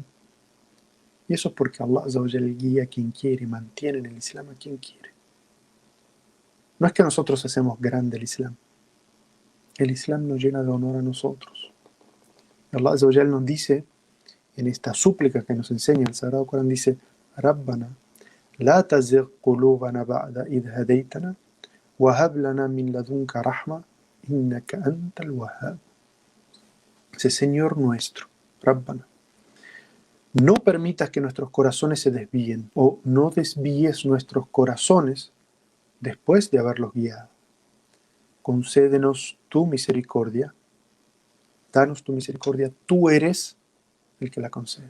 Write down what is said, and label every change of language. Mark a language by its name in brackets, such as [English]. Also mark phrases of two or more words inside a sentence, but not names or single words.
[Spanish] Y eso es porque Allah [Arabic] عز وجل [Spanish] guía a quien quiere, mantiene en el Islam a quien quiere. No es que nosotros hacemos grande el Islam. El Islam nos llena de honor a nosotros. Allah [Arabic] عز وجل [Spanish] nos dice, en esta súplica que nos enseña el Sagrado Corán, dice, [Arabic] ربنا لا تزغ قلوبنا بعد إذ هديتنا وهب لنا من لدنك رحمة إنك أنت الوهاب. [Spanish] Dice, Señor nuestro, Rabbana, no permitas que nuestros corazones se desvíen, o no desvíes nuestros corazones después de haberlos guiado. Concédenos tu misericordia, danos tu misericordia, tú eres el que la concede.